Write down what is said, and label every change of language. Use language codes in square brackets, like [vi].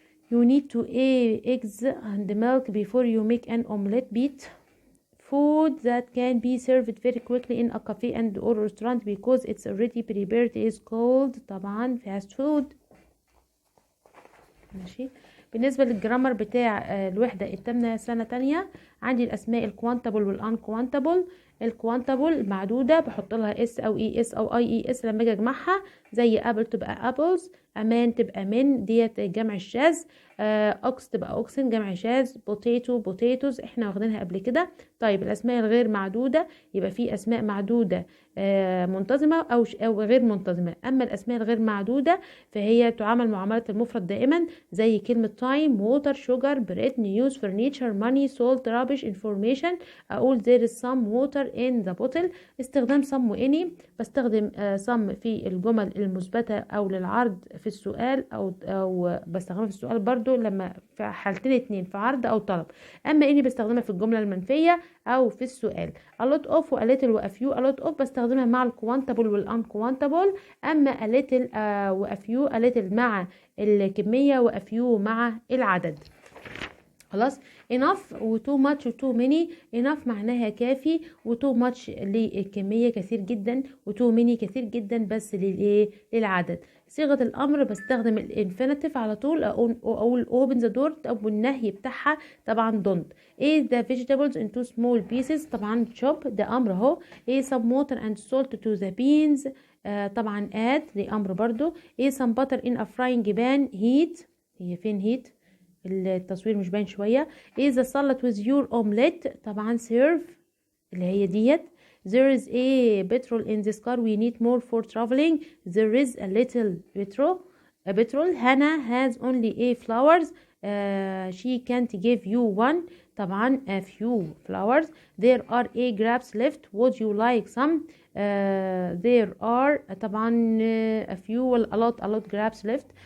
[en] you need to eggs and milk before you make an omelette. beat. food that can be served very quickly in a cafe and or restaurant because it's already prepared is called [ar] طبعا [en] fast food. [ar] ماشي. بالنسبة للجرامر بتاع الوحدة التامنة سنة تانية، عندي الأسماء الكوانتابل والانكوانتابل. الكوانتابل معدودة بحط لها اس او اي اس او اي اي اس لما اجي اجمعها، زي ابل تبقى ابلز، امان تبقى من ديت جمع الشاذ، اوكس تبقى اوكسن جمع شاذ، بوتيتو بوتيتوز احنا واخدينها قبل كده. طيب الاسماء الغير معدودة يبقى في اسماء معدودة منتظمة او غير منتظمة. اما الاسماء الغير معدودة فهي تعامل معاملة المفرد دائما، زي كلمة تايم، ووتر، شوجر، بريد، نيوز، فرنيتشر، ماني، سولت، رابش، انفورميشن. اقول [en] there is some water in the bottle. [ar] استخدام some واني، بستخدم some في الجمل المثبتة او للعرض في السؤال او بستخدمها في السؤال برضو لما في حالتين اتنين، في عرض او طلب. اما اني بستخدمها في الجملة المنفية او في السؤال. [en] a lot of و a little و a few. a lot of [ar] بستخدمها مع الكوانتابل والانكوانتابل، اما [en] a little و a few. [ar] a little مع الكمية و a few مع العدد. خلاص. [en] enough و too much و too many. [ar] enough معناها كافي، و too much للكمية كثير جدا، و too many كثير جدا بس للعدد. صيغة الأمر بستخدم الانفينيتيف على طول، أقول [en] open the door، [ar] أو النهي بتاعها طبعا don't. [en] eat the vegetables into small pieces، طبعا chop [ar] ده أمر اهو. [en] some water and salt to the beans. [ar] طبعا add دي امر برضو. ايه [en] some butter in a frying pan heat. [ar] هي فين heat؟ التصوير مش باين شويه. ايه [en] the salad with your omelette. [ar] طبعا serve اللي هي ديت. [en] There is a petrol in this car. We need more for traveling. There is a little petrol. Hannah has only a flowers. She can't give you one. [ar] طبعا [en] a few flowers. There are a grapes left. Would you like some? There are [ar] طبعا [en] a few a lot grapes left.